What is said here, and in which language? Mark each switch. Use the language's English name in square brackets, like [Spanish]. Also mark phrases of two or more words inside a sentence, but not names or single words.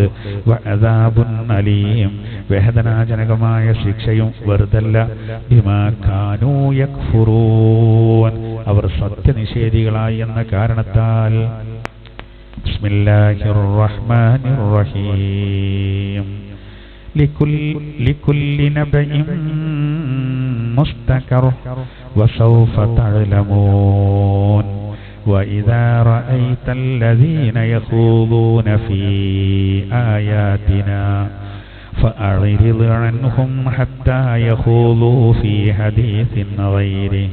[Arabic] وعذاب أليم, [Malayalam] വേദനാജനകമായ ശിക്ഷയും വെറുതല്ല. [Arabic] بما كانوا يكفرون, [Malayalam] അവർ സത്യനിഷേധികളായി എന്ന കാരണത്താൽ. [Arabic] بسم الله الرحمن الرحيم. لكل نبأ مستقر وسوف تعلمون. وإذا رأيت الذين يخوضون في آياتنا فأعرض عنهم حتى يخوضوا في حديث غيره.